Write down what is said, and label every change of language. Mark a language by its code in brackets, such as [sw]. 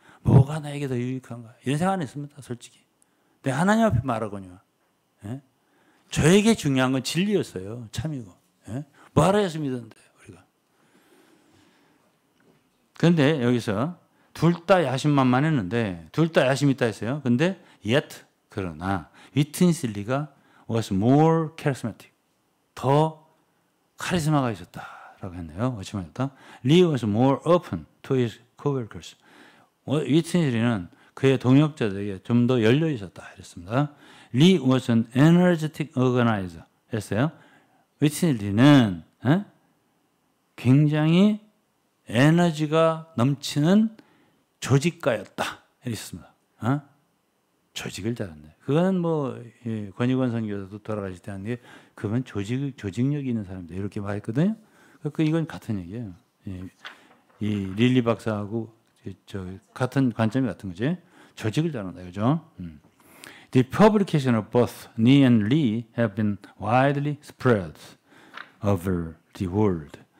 [ko] 뭐가 나에게 더 유익한가? 이런 생각 안 했습니다. 솔직히. 내 하나님 앞에 말하거든요. 예? 저에게 중요한 건 진리였어요. 참이고. 예? 뭐 알아야지 믿었는데 우리가. 그런데 여기서 둘 다 야심만만했는데 둘 다 야심 있다 했어요. 근데 yet 그러나 위트니슬리가 [en] was more charismatic. [ko] 더 카리스마가 있었다라고 했네요. 어찌말했다. [en] Lee was more open to his coworkers. [ko] 위트니슬리는 그의 동역자들에게 좀 더 열려 있었다 이랬습니다. [en] Lee was an energetic organizer [ko] 했어요. 위트니슬리는 굉장히 에너지가 넘치는 조직가였다 이랬습니다. 조직을 잘한다. 그거는 뭐 권익원 선교사도 돌아가실 때 하는 게 그건 조직력이 있는 사람들 이렇게 말했거든요. 그 이건 같은 얘기예요. 이 릴리 박사하고 같은 관점이 같은 거지. 조직을 잘한다, 그죠? [en] The publication of both Ni and Lee have been widely spread over the world.